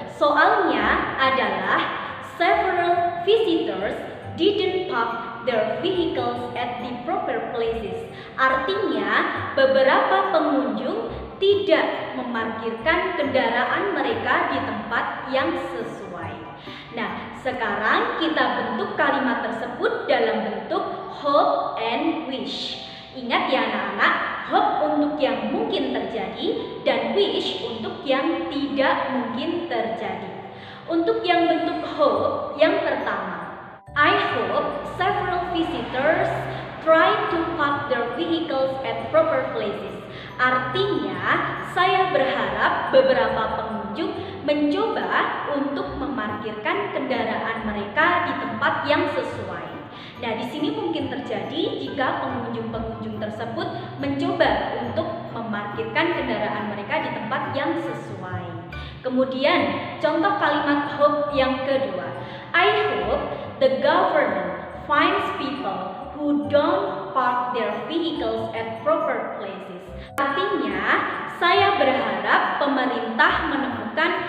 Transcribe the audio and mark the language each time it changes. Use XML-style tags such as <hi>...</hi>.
<id>Soalnya adalah</id> <en>several visitors didn't park their vehicles at the proper places.</en> <id>Artinya beberapa pengunjung tidak memarkirkan kendaraan mereka di tempat yang sesuai. Nah, sekarang kita bentuk kalimat tersebut dalam bentuk hope and wish. Ingat ya anak-anak, hope untuk yang mungkin terjadi dan wish untuk yang tidak mungkin terjadi. Untuk yang bentuk hope, yang pertama,</id> <en>I hope several visitors try to park their vehicles at proper places.</en> <id>Artinya, saya berharap beberapa pengunjung mencoba untuk memarkirkan kendaraan mereka di tempat yang sesuai. Nah, di sini mungkin terjadi jika pengunjung-pengunjung tersebut mencoba untuk memarkirkan kendaraan mereka di tempat yang sesuai. Kemudian, contoh kalimat hope yang kedua.</id> <en>I hope the government finds people who don't park their vehicles at proper places.</en> <id>Artinya, saya berharap pemerintah menemukan</id>